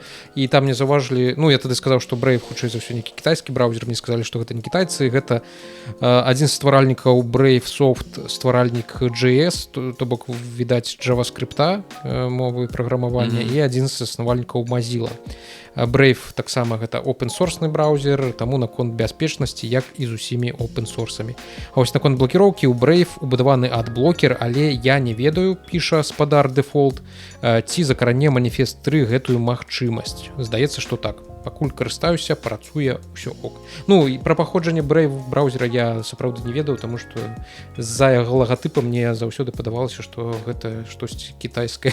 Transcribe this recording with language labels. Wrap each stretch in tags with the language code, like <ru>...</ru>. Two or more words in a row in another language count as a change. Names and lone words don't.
<be>І там мне заўважылі, ну, я тады сказаў, што Brave хутчэй за ўсё нейкі кітайскі браўзер, мне сказалі, што гэта не кітайцы, гэта адзін з стваральнікаў Brave Soft, стваральнік JS, то бок, відаць, JavaScript, мовы праграмавання, і адзін з заснавальнікаў Mozilla. Brave таксама гэта open-source браузер, таму наконт бяспечнасці, як і з усімі open-sourceамі. А вось наконт блокіроўкі у Brave убудаваны адблокер, але я не ведаю, піша спадар Default, ці закране маніфест 3 гэтую магчымасць. Здаецца, што так. Пакуль карыстаюся, працуе, ўсё ок. Ну, і пра паходжанне Brave браузера я сапраўды не ведаю, таму што з-за яго лагатыпа мне заўсёды падавалася, што гэта штосьці кітайскае.</be>